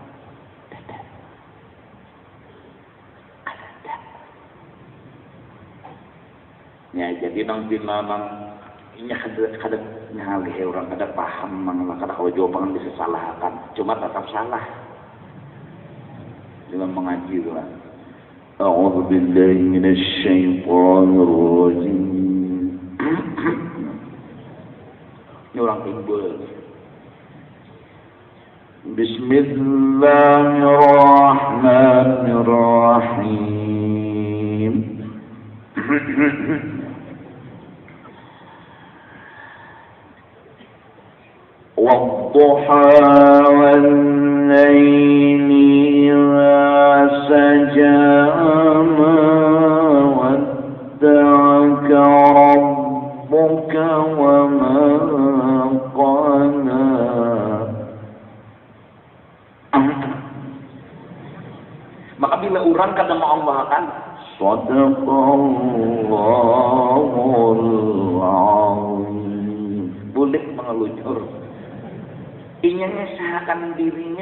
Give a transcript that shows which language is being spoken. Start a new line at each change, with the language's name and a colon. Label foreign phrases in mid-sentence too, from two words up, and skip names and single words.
Banjar: Ya jadi nang ini kada ngalih orang kada paham mang kada kalau jawaban bisa salahkan, cuma tetap salah dalam mengaji itu lah.
Arabic: أعوذ بالله من الشيطان الرجيم.
Banjar: Ini orang timbul.
Arabic: بسم الله الرحمن الرحيم. والضحى والليل إذا سجى ما ودعك ربك وما قلى.
Banjar: Maka bila orang kata Allah akan
Arabic: صدق الله العظيم,
Banjar: boleh mengelucur. Inya menyesahakan dirinya.